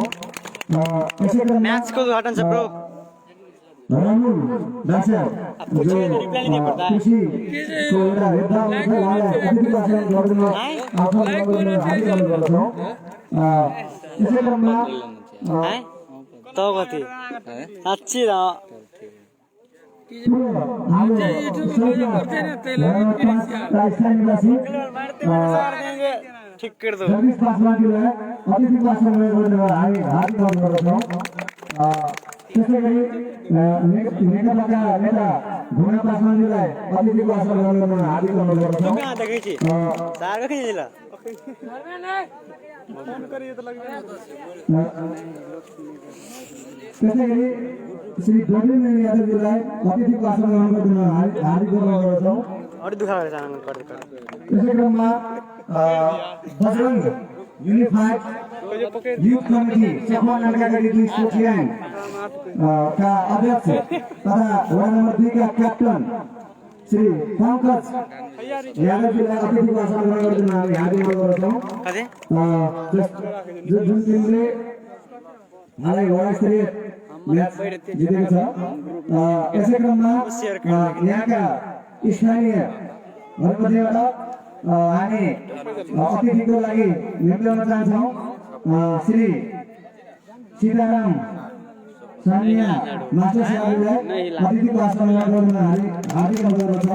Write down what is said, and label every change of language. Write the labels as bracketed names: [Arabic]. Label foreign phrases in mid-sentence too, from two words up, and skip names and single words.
[Nepali] यसै क्रममा म्याचको उद्घाटन छ ब्रो रामुल दासर जो कृषिको एउटा हेर्दा हुन्छ उहाँलाई अतिथिको आसन ग्रहण गर्न हार्दिक अनुरोध गर्दछौँ। यसै क्रममा कति साँच्ची र [Hindi] ठिक कर दो [Nepali] अतिथिको आसन ग्रहण गर्न हार्दिक अनुरोध गर्दछौँ। त्यसैगरी नेकपाका नेता भुना पासवानजीलाई अतिथिको आसन ग्रहण गर्न हार्दिक अनुरोध गर्दछौँ। त्यसैगरी श्री डोमिन यादवजीलाई अतिथिको आसन ग्रहण गर्न हार्दिक अनुरोध गर्दछौँ। त्यसै क्रममा बजरंग यूनिफाइड यूथ कमिटी सखमा नगरपालिका सोचियाङ का अध्यक्ष तथा वडा नम्बर 2 का क्याप्टन श्री पंकज यादवजीलाई अतिथिको आसन ग्रहण गर्न हामी हार्दिक अनुरोध गर्दछौँ। जुन टिमले हालै वडा स्तरीय म्याच जितेको छ। यसै क्रममा यहाँका स्थानीय भनेपछिबाट हामी अतिथिको लागि निम्त्याउन चाहन्छौँ श्री सीताराम सानिया मास्टर साहबलाई अतिथिको आसन ग्रहण गर्न हार्दिक अनुरोध गर्छौँ।